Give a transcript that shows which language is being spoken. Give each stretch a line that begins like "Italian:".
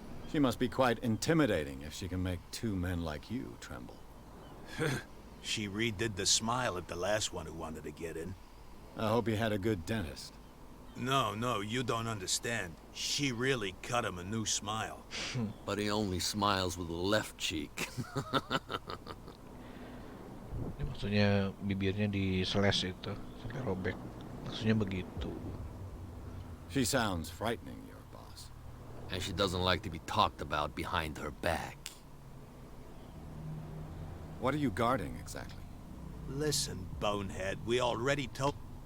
English: She must be quite intimidating if she can make two men like you tremble. She redid the smile at the last one who wanted to get in. I hope he had a good dentist. No, you don't understand. She really cut him a new smile. But he only smiles with the left cheek.
Indonesian: Ini maksudnya bibirnya di slash itu sampai robek. Maksudnya begitu.
English: She sounds frightening, your boss. And she doesn't like to be talked about behind her back. What are you guarding exactly? Listen, bonehead, we already told...